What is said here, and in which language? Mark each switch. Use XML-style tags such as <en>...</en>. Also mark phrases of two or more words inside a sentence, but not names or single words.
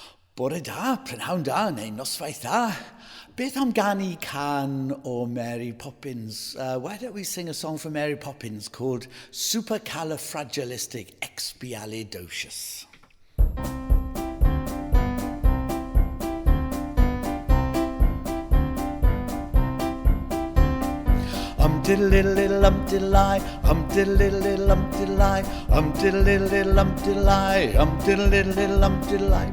<cy>Bore da, prynhawn da, neu noswaith da. Beth am ganu can o Mary Poppins?</cy> <en>Why don't we sing a song for Mary Poppins called Supercalifragilisticexpialidocious? Diddle-diddle-diddle-um-diddle-I, diddle-diddle-diddle-um-diddle-I, diddle-diddle-diddle-um-diddle-I, diddle-diddle-diddle-um-diddle-I.</en>